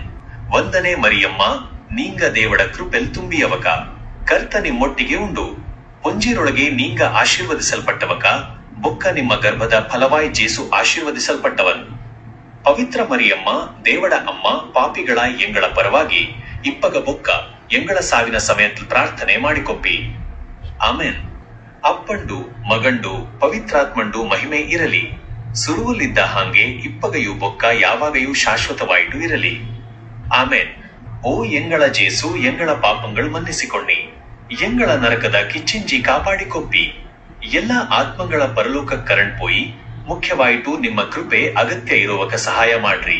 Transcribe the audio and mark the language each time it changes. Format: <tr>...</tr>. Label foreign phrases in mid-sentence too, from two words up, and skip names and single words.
<tcy>ವಂದನೆ ಮರಿಯಮ್ಮ ನೀಂಗ ದೇವಡ ಕೃಪೆಲ್ ತುಂಬಿಯವಕ, ಕರ್ತ ನಿಮ್ಮೊಟ್ಟಿಗೆ ಉಂಡು, ಪೊಂಜಿರೊಳಗೆ ನೀಂಗ ಆಶೀರ್ವದಿಸಲ್ಪಟ್ಟವಕ, ಬೊಕ್ಕ ನಿಮ್ಮ ಗರ್ಭದ ಫಲವಾಯಿ ಜೇಸು ಆಶೀರ್ವದಿಸಲ್ಪಟ್ಟವನ್. ಪವಿತ್ರ ಮರಿಯಮ್ಮ ದೇವಡ ಅಮ್ಮ ಪಾಪಿಗಳ ಎಂಗಳ ಪರವಾಗಿ ಇಪ್ಪಗ ಬೊಕ್ಕ ಎಂಗಳ ಸಾವಿನ ಸಮಯத்தில் ಪ್ರಾರ್ಥನೆ ಮಾಡಿಕೊಪ್ಪಿ. ಆಮೆನ್. ಅಪ್ಪಂಡು ಮಗಂಡು ಪವಿತ್ರಾತ್ಮಂಡು ಮಹಿಮೆ ಇರಲಿ, ಸುರುವಲ್ಲಿದ್ದ ಹಾಗೆ ಇಪ್ಪಗೆಯು ಬೊಕ್ಕ ಯಾವಾಗೆಯೂ ಶಾಶ್ವತವಾಯಿತು ಇರಲಿ. ಆಮೆನ್. ಓ ಎಂಗಳ ಜೇಸು ಎಂಗಳ ಪಾಪಗಳು ಮನ್ನಿಸಿಕೊಳ್ಳಿ, ಎಂಗಳ ನರಕದ ಕಿಚ್ಚಿಂಜಿ ಕಾಪಾಡಿಕೊಪ್ಪಿ, ಎಲ್ಲ ಆತ್ಮಗಳ ಪರಲೋಕ ಕರಣ್ ಪೋಯಿ, ಮುಖ್ಯವಾಯಿತು ನಿಮ್ಮ ಕೃಪೆ ಅಗತ್ಯ ಇರುವಕ ಸಹಾಯ ಮಾಡ್ರಿ.</tcy>